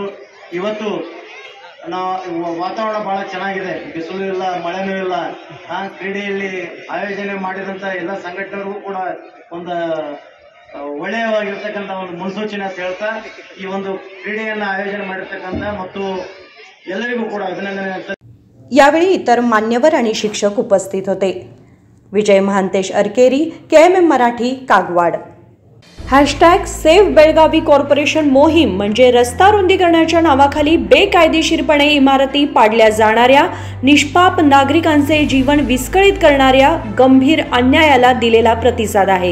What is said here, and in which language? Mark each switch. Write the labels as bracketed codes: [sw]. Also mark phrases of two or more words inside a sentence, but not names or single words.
[kn] ಇವತ್ತು ವಾತಾವರಣ ಭಾಳ ಚೆನ್ನಾಗಿದೆ, ಬಿಸಿಲು ಇಲ್ಲ, ಮಳೆನೂ ಇಲ್ಲ. ಕ್ರೀಡೆಯಲ್ಲಿ ಆಯೋಜನೆ ಮಾಡಿದಂಥ ಎಲ್ಲ ಸಂಘಟನೆಗೂ ಕೂಡ ಒಂದು ಒಳ್ಳೆಯವಾಗಿರ್ತಕ್ಕಂಥ ಒಂದು ಮುನ್ಸೂಚನೆ ಅಂತ ಹೇಳ್ತಾ ಈ ಒಂದು ಕ್ರೀಡೆಯನ್ನು ಆಯೋಜನೆ ಮಾಡಿರ್ತಕ್ಕಂಥ ಮತ್ತು ಎಲ್ಲರಿಗೂ ಕೂಡ ಅಭಿನಂದನೆ. [mr] यावेळी इतर मान्यवर आणि शिक्षक उपस्थित होते. विजय महांतेश अरकेरी, KMM मराठी, कागवाड. #सेव्ह बेळगावी कॉर्पोरेशन मोहीम म्हणजे रस्ता रुंदीकरणाच्या नावाखाली बेकायदेशीरपणे इमारती पाडल्या जाणाऱ्या, निष्पाप नागरिकांचे जीवन विस्कळीत करणाऱ्या गंभीर अन्यायाला दिलेला प्रतिसाद आहे.